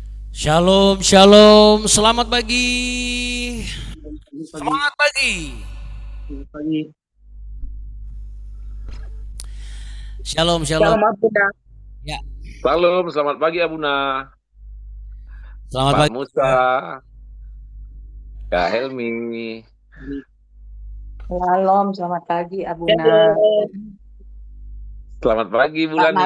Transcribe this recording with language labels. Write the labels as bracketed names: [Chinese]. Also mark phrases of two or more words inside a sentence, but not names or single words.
[Indonesian] Shalom, shalom, selamat pagi. Pagi, Semangat pagi. pagi. Shalom, shalom. Shalom Abuna. Ya, Salam, selamat pagi Abuna, selamat Pak pagi Musa, juga. Kak Helmi. Shalom, selamat pagi Abuna. Shalom. Selamat pagi Pak Bulani.